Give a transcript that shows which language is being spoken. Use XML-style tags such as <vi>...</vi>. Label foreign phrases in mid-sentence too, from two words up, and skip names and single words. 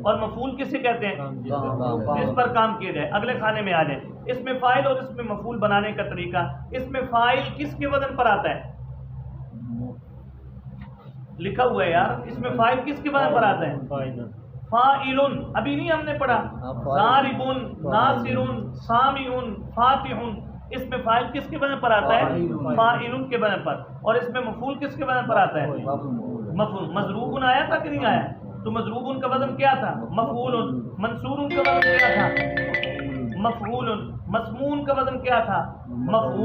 <ur>اور مفعول کسے کہتے ہیں؟ جس پر کام کیا جائے. اگلے کھانے میں آ جائیں. اس میں فاعل اور اس میں مفعول بنانے کا طریقہ. اس میں فاعل کس کے وزن پر آتا ہے؟ لکھا ہوا ہے یار. اس میں فاعل کس کے وزن پر آتا ہے؟ فاعلن. ابھی نہیں ہم نے پڑھا.</ur> <ar>ضاربن, ناصرن, سامعن, فاتحن.</ar> <ur>اس میں فاعل کس کے وزن پر آتا ہے؟ فاعلن کے وزن پر. اور اس میں مفعول کس کے وزن پر آتا ہے؟ مفعول. مضروب آیا تھا کہ نہیں آیا؟ تو مضروب کا وزن کیا تھا؟ مفعول. منصور کا وزن کیا تھا؟ مفعول. مسمون کا وزن کیا تھا؟ مفعول.</ur>